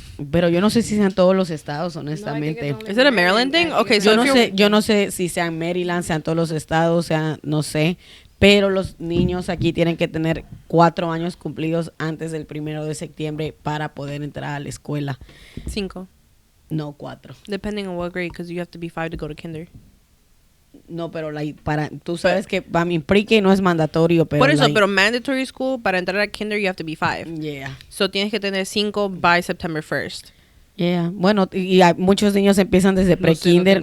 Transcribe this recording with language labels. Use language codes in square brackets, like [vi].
[es] Pero yo no sé si sean todos los estados, honestamente. [en] Is it a Maryland thing? Okay, so [es] yo no sé si sean Maryland, sean todos los estados, no sé. Pero los niños aquí tienen que tener 4 años cumplidos antes del 1 de septiembre para poder entrar a la escuela. 5. No, 4. [en] Depending on what grade, because you have to be 5 to go to kinder. [es] No, pero tú sabes que para mi pre-K no es mandatorio, pero por eso, pero [en] mandatory school, [es] para entrar a kinder [en] you have to be 5. Yeah. [es] So tienes que tener 5 [en] by September 1st. Yeah. [es] Bueno, y muchos niños empiezan desde pre-kinder.